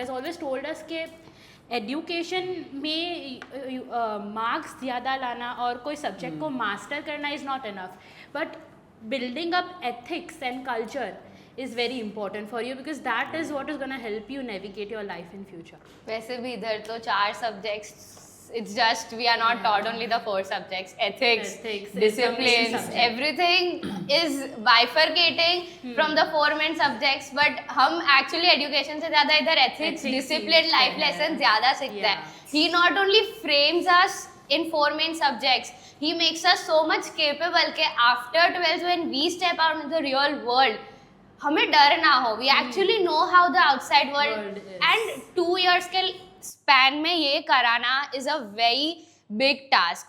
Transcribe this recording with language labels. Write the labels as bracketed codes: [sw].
[en] He has always told us that [hi] education में marks ज़्यादा लाना और कोई सब्जेक्ट को मास्टर करना [en] Is not enough, but building up ethics and culture is very important for you, because that is what is going to help you navigate your life in future. [hi] वैसे भी इधर तो 4 subjects. [en] It's just we are not taught only the 4 subjects. Ethics, disciplines, everything is bifurcating from the 4 main subjects. [hi] But हम actually education से ज़्यादा इधर ethics, discipline, life lessons ज़्यादा सीखते हैं. [en] He not only frames us in 4 main subjects, he makes us so much capable कि after 12th when we step out into the real world, [hi] हमें डर ना हो. [en] We actually know how the outside world is. And 2 years [hi] के span में ये कराना [en] is a very big task.